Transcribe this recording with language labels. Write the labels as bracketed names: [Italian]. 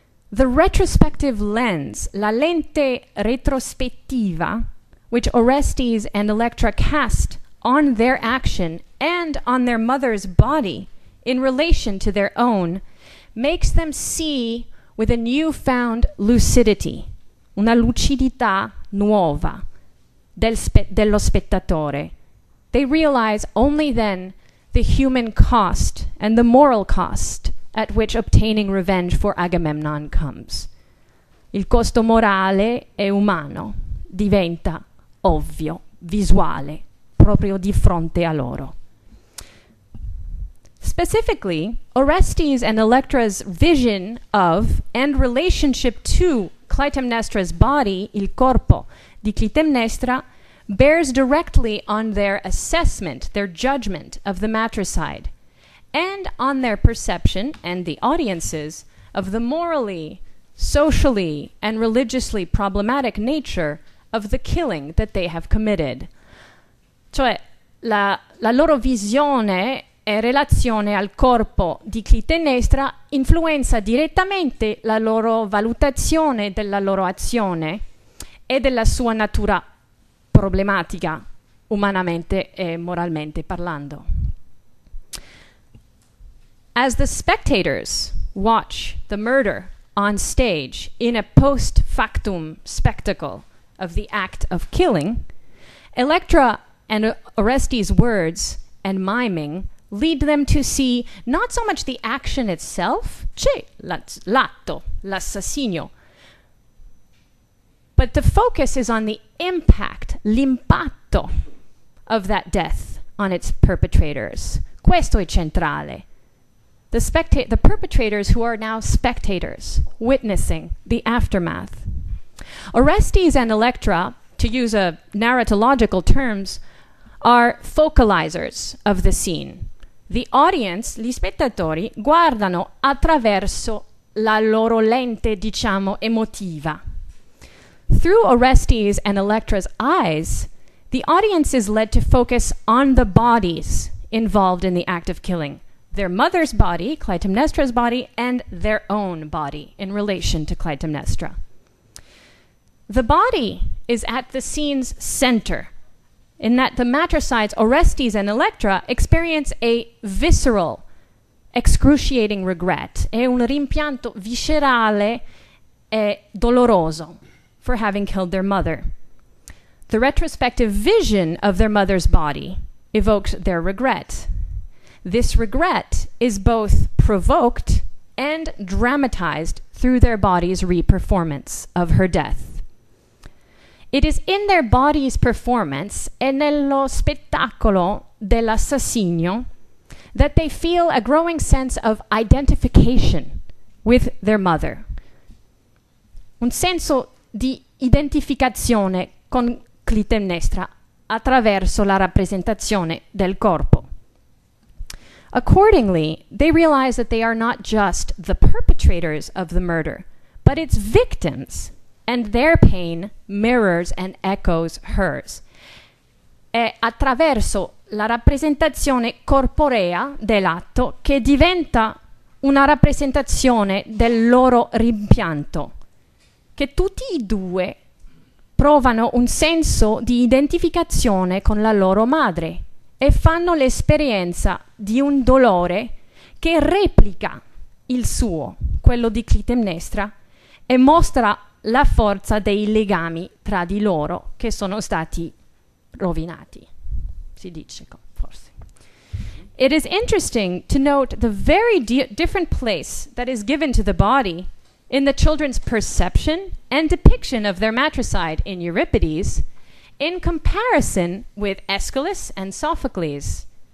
[English] the retrospective lens, [Italian] la lente retrospettiva, [English] which Orestes and Electra cast on their action and on their mother's body in relation to their own, makes them see with a newfound lucidity, [Italian] una lucidità nuova dello spettatore. [English] They realize only then the human cost and the moral cost at which obtaining revenge for Agamemnon comes. [Italian] Il costo morale e umano diventa ovvio, visuale, proprio di fronte a loro. [English] Specifically, Orestes and Electra's vision of and relationship to Clytemnestra's body, [Italian] il corpo di Clytemnestra, [English] bears directly on their assessment, their judgment of the matricide, and on their perception, and the audience's, of the morally, socially, and religiously problematic nature of the killing that they have committed. [Italian] Cioè, la loro visione e relazione al corpo di Clitemnestra influenza direttamente la loro valutazione della loro azione e della sua natura problematica, umanamente e moralmente parlando. [English] As the spectators watch the murder on stage in a post-factum spectacle of the act of killing, Electra and Orestes' words and miming lead them to see not so much the action itself, [Italian] l'atto, l'assassinio, [English] but the focus is on the impact, l'impatto of that death on its perpetrators. [Italian] Questo è centrale. [English] The perpetrators who are now spectators, witnessing the aftermath. Orestes and Electra, to use a narratological terms, are focalizers of the scene. The audience, [Italian] gli spettatori, guardano attraverso la loro lente, diciamo, emotiva. [English] Through Orestes and Electra's eyes, the audience is led to focus on the bodies involved in the act of killing. Their mother's body, Clytemnestra's body, and their own body in relation to Clytemnestra. The body is at the scene's center. in that the matricides Orestes and Electra experience a visceral, excruciating regret, [Italian] è un rimpianto viscerale e doloroso [English] for having killed their mother. The retrospective vision of their mother's body evokes their regret. This regret is both provoked and dramatized through their body's re-performance of her death. It is in their body's performance [Italian] e nello spettacolo dell'assassinio [English] that they feel a growing sense of identification with their mother. [Italian] Un senso di identificazione con Clitemnestra attraverso la rappresentazione del corpo. [English] Accordingly, they realize that they are not just the perpetrators of the murder, but its victims, and their pain mirrors and echoes hers. [Italian] È attraverso la rappresentazione corporea dell'atto che diventa una rappresentazione del loro rimpianto, che tutti e due provano un senso di identificazione con la loro madre e fanno l'esperienza di un dolore che replica il suo, quello di Clitemnestra, e mostra la forza dei legami tra di loro che sono stati rovinati. Si dice forse. [English] It is interesting to note the very different place that is given to the body in the children's perception and depiction of their matricide in Euripides in comparison with Aeschylus and Sophocles.